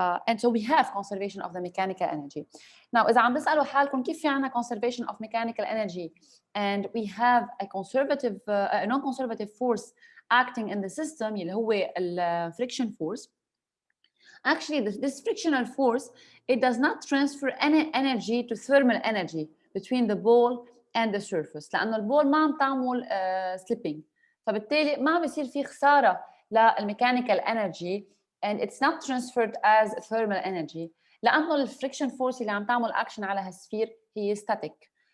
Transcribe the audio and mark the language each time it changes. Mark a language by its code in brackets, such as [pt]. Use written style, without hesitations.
[en] And so we have conservation of the mechanical energy. Now [ar] إذا عم تسألوا حالكم كيف في عنا [en] conservation of mechanical energy and we have a conservative a non-conservative force acting in the system اللي هو ال friction force. Actually, this frictional force, it does not transfer any energy to thermal energy between the ball and the surface. [ar] لأنه البول ما عم تعمل slipping. فبالتالي ما بيصير في خسارة للميكانيكال [en] energy and it's not transferred as thermal energy. [ar] لأنه الفريكشن فورس اللي عم تعمل action على هالسفير هي static.